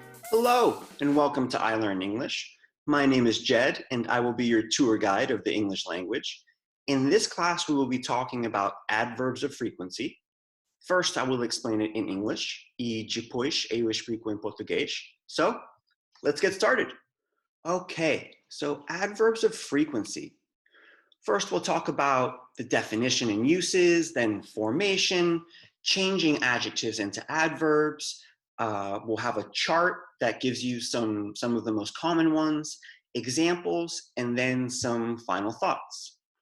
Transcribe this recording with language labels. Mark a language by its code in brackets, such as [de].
[en] Hello, and welcome to I Learn English. My name is Jed, and I will be your tour guide of the English language. In this class, we will be talking about adverbs of frequency. First, I will explain it in English, [pt] e depois eu explico em português. [en] So, let's get started. Okay, so adverbs of frequency. First, we'll talk about the definition and uses, then formation, changing adjectives into adverbs. We'll have a chart that gives you some of the most common ones, examples, and then some final thoughts.